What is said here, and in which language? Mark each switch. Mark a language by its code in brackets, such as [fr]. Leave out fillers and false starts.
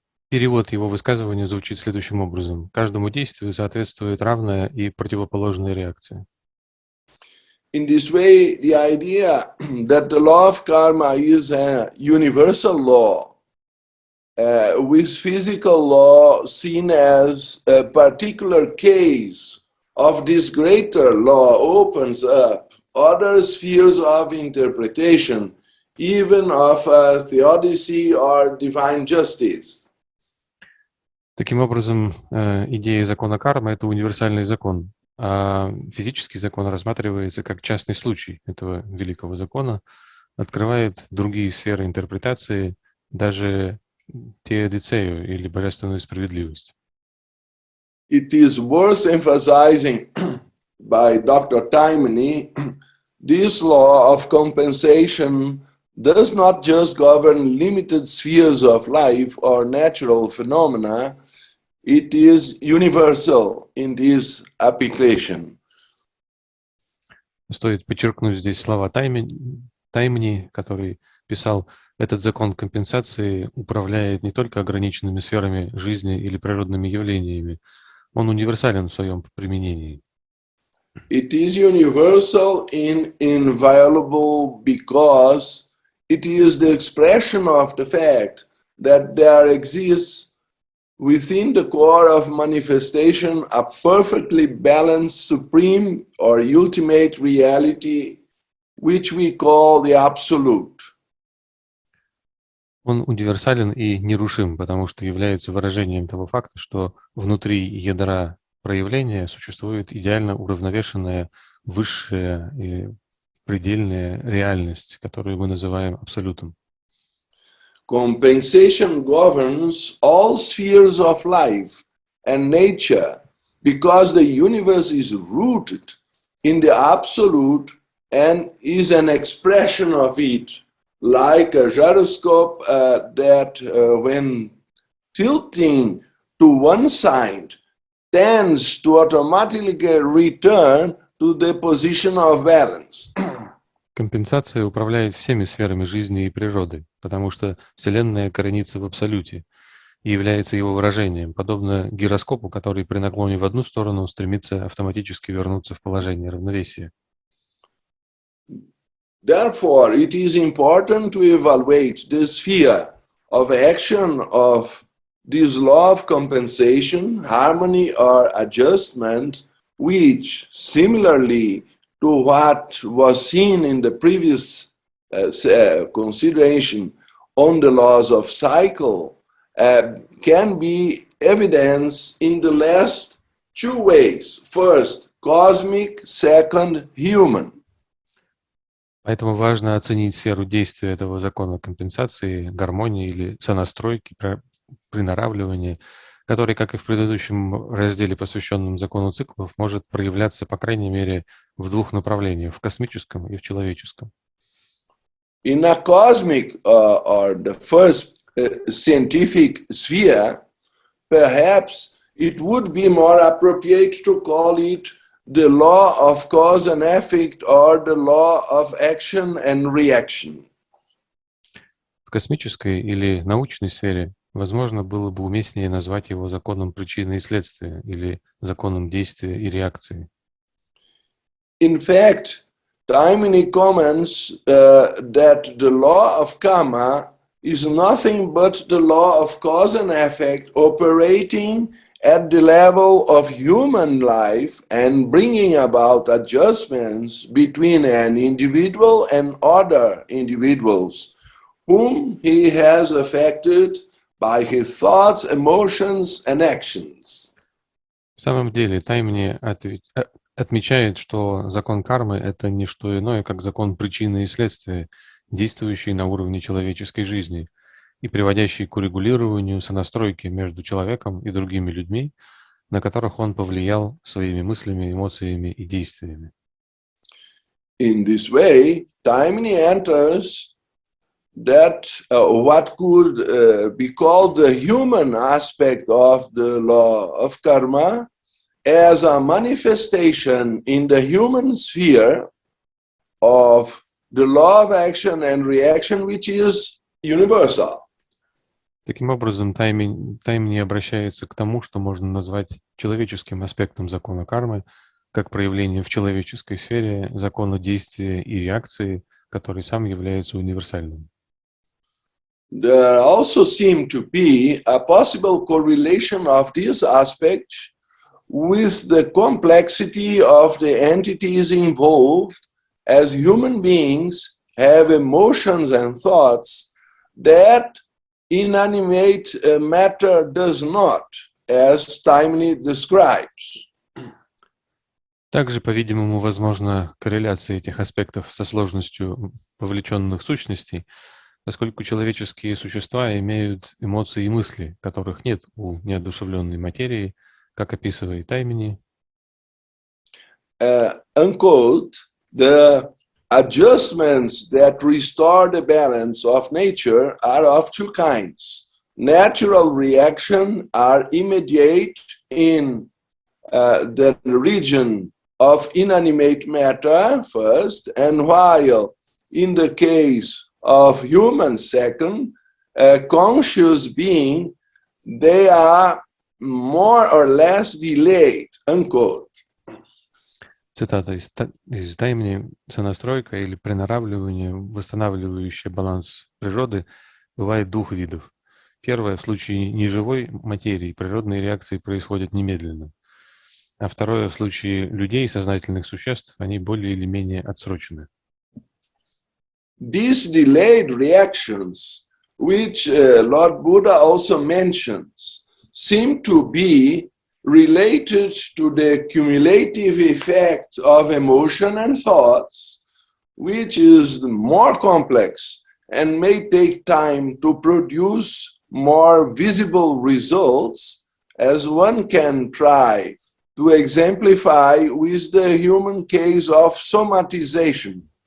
[ru] Перевод его высказывания звучит следующим образом. Каждому действию соответствует равная и противоположная реакция. [en] In this way, the idea that the law of karma is a universal law, with physical law seen as a particular case of this greater law, opens up other spheres of interpretation, even of theodicy or divine justice. [ru] Таким образом, идея закона кармы – это универсальный закон, а физический закон рассматривается как частный случай этого великого закона, открывает другие сферы интерпретации, даже теодицею или божественную справедливость. [en] It is worth emphasizing by Dr. Taimani, this law of compensation does not just govern limited spheres of life or natural phenomena, it is universal in this application. [ru] Стоит подчеркнуть здесь слова Таймани, который писал, этот закон компенсации управляет не только ограниченными сферами жизни или природными явлениями, он универсален в своем применении. [en] It is universal and inviolable because it is the expression of the fact that there exists within the core of manifestation a perfectly balanced supreme or ultimate reality, which we call the Absolute. [ru] Он универсален и нерушим, потому что является выражением того факта, что внутри ядра проявления существует идеально уравновешенная высшая и предельная реальность, которую мы называем абсолютом. [en] Compensation governs all spheres of life and nature because the universe is rooted in the Absolute and is an expression of it, like a gyroscope that when tilting to one side tends to automatically return to the position of balance. [ru] Компенсация управляет всеми сферами жизни и природы, потому что Вселенная коренится в Абсолюте и является его выражением, подобно гироскопу, который при наклоне в одну сторону стремится автоматически вернуться в положение равновесия. [en] Therefore, it is important to evaluate the sphere of action of this law of compensation, harmony, or adjustment, which, similarly to what was seen in the previous consideration on the laws of cycle, can be evidenced in the last two ways. First, cosmic, second, human. [ru] Поэтому важно оценить сферу действия этого закона компенсации, гармонии или сонастройки, приноравливания, который, как и в предыдущем разделе, посвященном закону циклов, может проявляться, по крайней мере, в двух направлениях, в космическом и в человеческом. [en] In a cosmic or the first scientific sphere, perhaps it would be more appropriate to call it the law of cause and effect or the law of action and reaction. [ru] В космической или научной сфере, возможно, было бы уместнее назвать его законом причины и следствия или законом действия и реакции. [en] In fact, Taimani comments that the law of karma is nothing but the law of cause and effect operating at the level of human life and bringing about adjustments between an individual and other individuals whom he has affected by his thoughts, emotions, and actions. [ru] В самом деле, Таймани отмечает, что закон кармы – это не что иное, как закон причины и следствия, действующий на уровне человеческой жизни и приводящий к урегулированию сонастройки между человеком и другими людьми, на которых он повлиял своими мыслями, эмоциями и действиями. [en] In this way, Taimani enters that what could be called the human aspect of the law of karma as a manifestation in the human sphere of the law of action and reaction, which is universal. [ru] Таким образом, таймни обращается к тому, что можно назвать человеческим аспектом закона кармы, как проявление в человеческой сфере закона действия и реакции, который сам является универсальным. [en] There also seemed to be a possible correlation of this aspect with the complexity of the entities involved, as human beings have emotions and thoughts that inanimate matter does not, as Taimni describes. [ru] Также, по-видимому, возможна корреляция этих аспектов со сложностью вовлеченных сущностей, поскольку человеческие существа имеют эмоции и мысли, которых нет у неодушевленной материи, как описывает Таймни. [en] Unquote, the adjustments that restore the balance of nature are of two kinds. Natural reaction are immediate in the region of inanimate matter first, and while in the case of human second, conscious being, they are more or less delayed, unquote. [ru] Цитата из Таймни. Сонастройка или приноравливание, восстанавливающее баланс природы, бывает двух видов. Первое, в случае неживой материи природные реакции происходят немедленно. А второе, в случае людей, сознательных существ, они более или менее отсрочены. [en] These delayed reactions, which Lord Buddha also mentions, seem to be related to the cumulative effect of emotion and thoughts, which is more complex and may take time to produce more visible results, as one can try to exemplify with the human case of somatization.